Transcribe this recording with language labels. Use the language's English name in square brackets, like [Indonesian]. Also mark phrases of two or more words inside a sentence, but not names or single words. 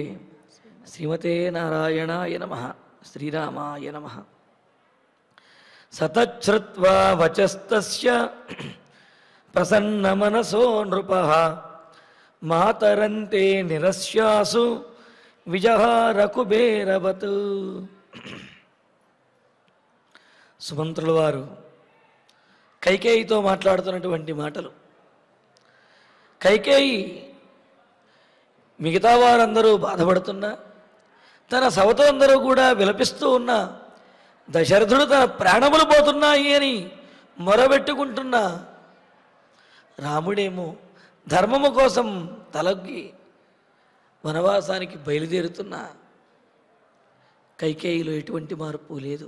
[Sanskrit] श्रीमते नारायणाय नमः। श्रीरामाय नमः। सतच्छ्रुत्वा वचस्तस्य प्रसन्नमनसो नृपः मातरन्ते निरस्यासु विजहार कुबेरवत्। [Telugu] సుమంత్రుల వారు కైకేయితో మాట్లాడుతున్నటువంటి మాటలు. కైకేయి మిగతా వారందరూ బాధపడుతున్నా, తన సవతులందరూ కూడా విలపిస్తూ ఉన్నా, దశరథుడు తన ప్రాణములు పోతున్నాయి అని మొరబెట్టుకుంటున్నా, రాముడేమో ధర్మము కోసం తలొగ్గి వనవాసానికి బయలుదేరుతున్నా కైకేయిలో ఎటువంటి మార్పు లేదు.